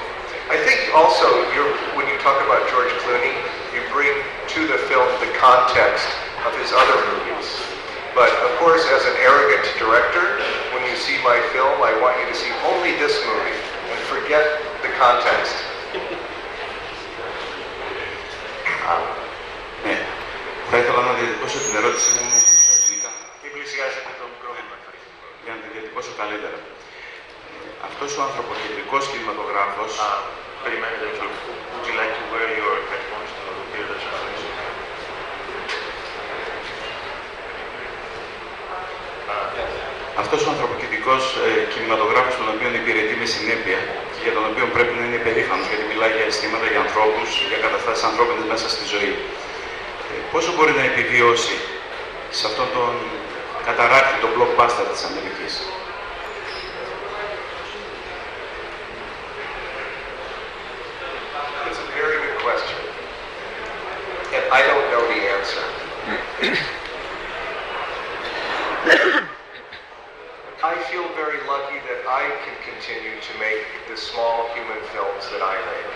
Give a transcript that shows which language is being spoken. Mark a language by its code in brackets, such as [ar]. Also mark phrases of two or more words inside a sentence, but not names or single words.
[en] I think also, when you talk about George Clooney, you bring to the film the context of his other movies. But of course, as an arrogant director, when you see my film, I want you to see only this movie and forget the context. [el] Θα ήθελα να διατυπώσω την ερώτησή μου στα ελληνικά. Μην πλησιάζετε το μικρόφωνο. Για να την διατυπώσω καλύτερα. Αυτός ο ανθρωποκεντρικός κινηματογράφος. Περιμένετε, [en] would you like to wear your headphones to hear the translation? [el] Αυτός ο ανθρωποκεντρικός κινηματογράφος, τον οποίο υπηρετεί με συνέπεια και για τον οποίο πρέπει να είναι περήφανος, γιατί μιλάει για αισθήματα, για ανθρώπους, για καταστάσεις ανθρώπινες μέσα στη ζωή. Πόσο μπορεί να επιβιώσει σε αυτόν τον καταράκτη, τον blockbuster της Αμερικής? [en] It's a very good question. And I don't know the answer. I feel very lucky that I can continue to make the small human films that I make.